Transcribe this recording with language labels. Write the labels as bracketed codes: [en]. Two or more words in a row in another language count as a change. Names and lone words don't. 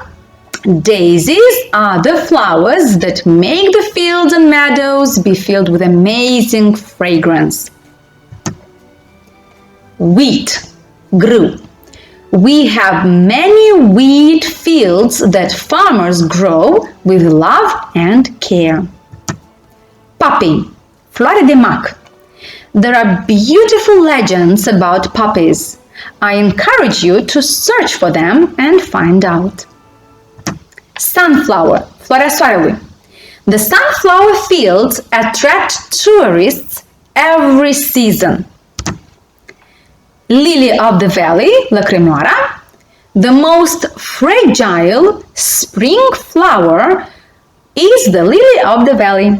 [en] Daisies are the flowers that make the fields and meadows be filled with amazing fragrance. Wheat, grâu. We have many wheat fields that farmers grow with love and care. [ro] Poppy, floare de mac. [en] There are beautiful legends about poppies. I encourage you to search for them and find out. Sunflower, [ro] floarea soarelui. [en] The sunflower fields attract tourists every season. Lily of the valley, lăcrămioara. The most fragile spring flower is the lily of the valley.